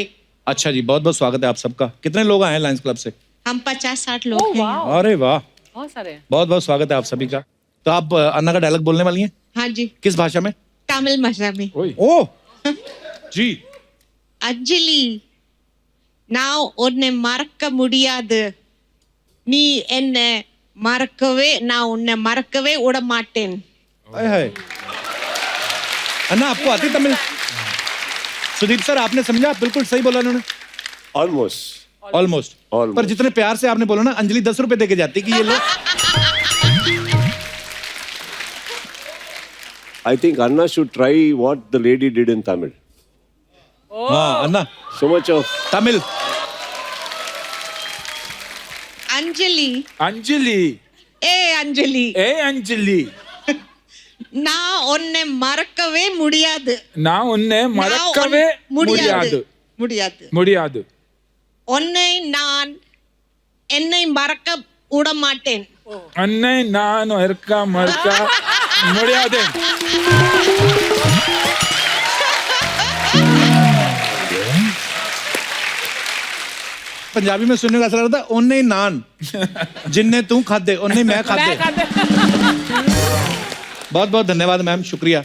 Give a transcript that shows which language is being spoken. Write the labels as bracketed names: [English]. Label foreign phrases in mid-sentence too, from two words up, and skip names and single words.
[Hindi] अच्छा जी, बहुत बहुत स्वागत है आप सबका। कितने लोग आए हैं लायंस क्लब से? हम 50-60 लोग हैं। अरे वाह, बहुत सारे। बहुत बहुत स्वागत है आप सभी का। तो आप अन्ना का डायलॉग बोलने वाली हैं? हाँ जी। किस भाषा में? तमिल भाषा में। ओह जी। अंजलि, [Tamil] நான் உன்னை மறக்க முடியாது, நீ என்னை மறக்கவே, நான் உன்னை மறக்கவே விட மாட்டேன்। [Hindi] अन्ना, आपको आती तमिल? सुदीप सर आपने समझा? बिल्कुल सही बोला उन्होंने। ऑलमोस्ट। पर जितने प्यार से आपने बोला ना, अंजलि 10 रुपए देके जाती कि ये लो। [English] I think Anna should try what the lady did in Tamil. [Hindi] हाँ अन्ना, [English] So much of [Hindi] तमिल। अंजलि, अंजलि, ए अंजलि, ए अंजलि, [Tamil] நான் உன்னை மறக்கவே முடியாது, நான் உன்னை மறக்கவே முடியாது, முடியாது, உன்னை நான் என்னை மறக்க விட மாட்டேன், अन्नै நான் மறக்க முடியாது। [Hindi] पंजाबी में सुनने का असर रहता है, [Punjabi] ਓਨੇ ਨਾਨ ਜਿੰਨੇ ਤੂੰ ਖਾਧੇ ਓਨੇ ਮੈਂ ਖਾਧੇ। [Hindi] बहुत बहुत धन्यवाद मैम, शुक्रिया।